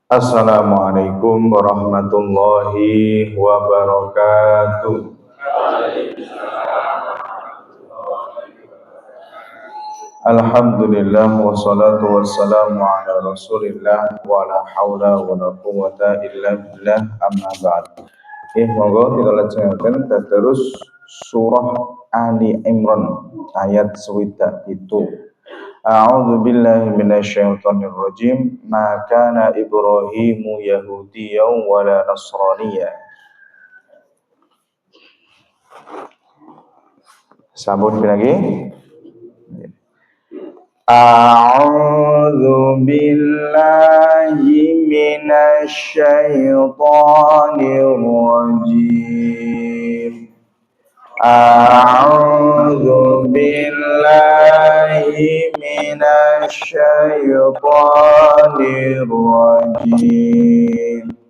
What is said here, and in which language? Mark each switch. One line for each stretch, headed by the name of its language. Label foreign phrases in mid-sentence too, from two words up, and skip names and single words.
Arabic: السلام عليكم ورحمة الله وبركاته. الحمد لله والصلاة والسلام على رسول الله ولا حول ولا قوة إلا بالله أما بعد.
Javanese: Monggo kita lajengaken terus surah Ali Imran ayat 27.
Arabic: أعوذ بالله من الشيطان الرجيم. ما كان إبراهيم يهوديا ولا نصرانيا.
Indonesian: Sambung lagi.
Arabic: أعوذ بالله من الشيطان الرجيم. أعوذ بالله من الشيطان الرجيم.